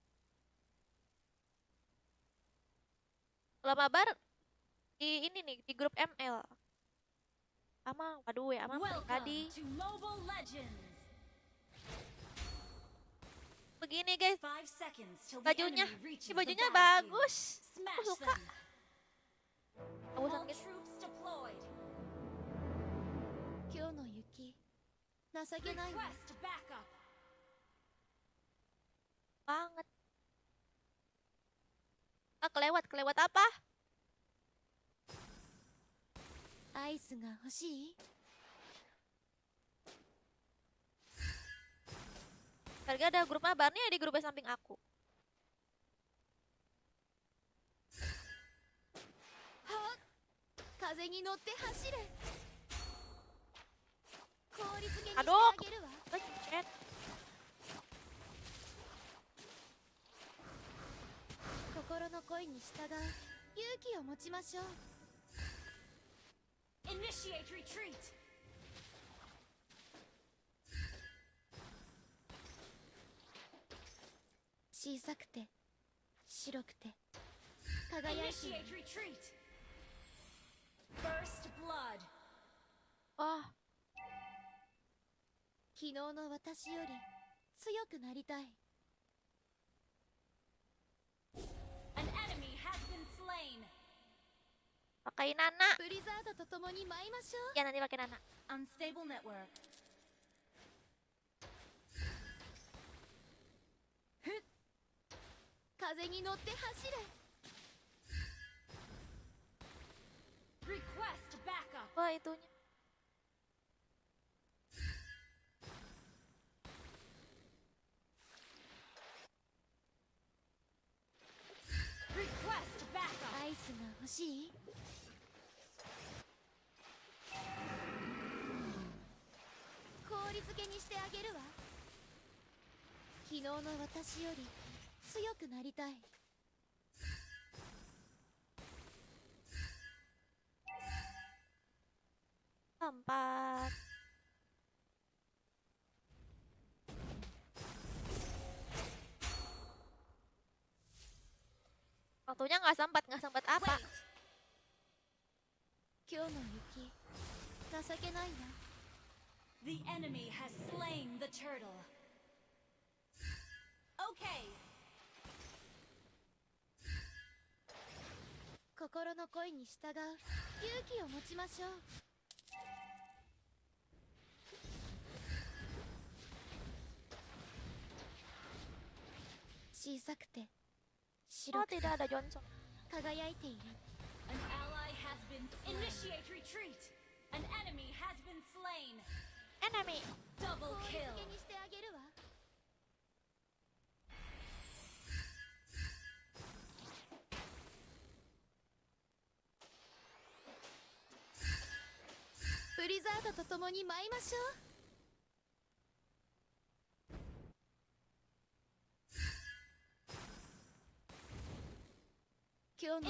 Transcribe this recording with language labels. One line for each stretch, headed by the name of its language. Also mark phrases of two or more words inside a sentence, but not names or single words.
Indonesian: Kalau mabar di ini nih di grup ML. Ama waduh ya ama tadi. Begini guys. Bajunya, si bajunya bagus. Aku suka. Bagusan gitu.
Japanese: 今日の雪情けないわ
Indonesian: Banget. Ah kelewat apa?
Japanese: アイスが欲しい
Indonesian: Harga ada grup mabar nih di grup samping aku.
Japanese: 風に乗って走れ氷漬けにして
Indonesian: Aduh,
Japanese: あげるわ
Indonesian: pencet.
Japanese: 心の声に従う勇気を持ちましょう
English: Initiate retreat.
Japanese: 小さくて白くて輝いている
English: Initiate retreat. First blood.
Indonesian: Wah,
Japanese: 昨日の私より強くなりたい
English: An enemy has been slain.
Indonesian: pakai Nana.
Japanese: ブリザードと共に舞いましょう
Indonesian: Ya nanti pakai Nana.
English: Unstable network.
Japanese: 風に乗って走れ
English: Request backup.
Indonesian: Wah itunya.
English: Request backup.
Japanese: アイスが欲しい氷づけにしてあげるわ。昨日の私より強くなりたい。
Indonesian: Empat. Waktunya nggak sempat apa? 今日の雪、情けないわ。
English: The enemy has slain the turtle. Okay.
Japanese: 心の声に従う勇気を持ちましょう。小さくて
Indonesian: Oh,
Japanese: 白くて
Indonesian: tidak ada Johnson.
Japanese: 輝いている。
English: An ally has been slain. Initiate retreat. An enemy has been slain. Enemy. Double
Japanese: 氷
English: kill.
Japanese: 漬けにしてあげるわ。ブリザードと共に舞いましょう。今日の